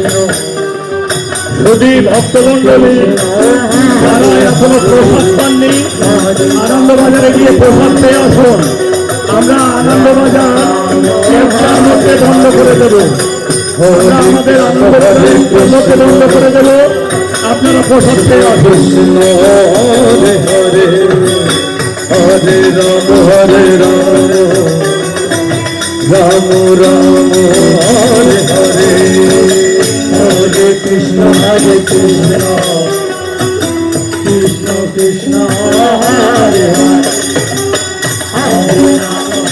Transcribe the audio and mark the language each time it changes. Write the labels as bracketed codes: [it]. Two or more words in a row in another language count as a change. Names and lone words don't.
[bn] যদি ভক্তমন্ডলী যারা এখনো প্রসাদ পাননি আনন্দবাজারে গিয়ে প্রসাদ পেয়ে আসুন। আমরা আনন্দবাজার একটার মধ্যে বন্ধ করে দেব, আমরা আমাদের আনন্দবাজারের মধ্যে বন্ধ করে দেব। আপনারা প্রসাদ পেয়ে আসুন। [sa] হরে হরে হরে রাম হরে রাম রাম রাম হরে হরে হরে কৃষ্ণ হরে কৃষ্ণ কৃষ্ণ কৃষ্ণ হরে হরে হরে রাম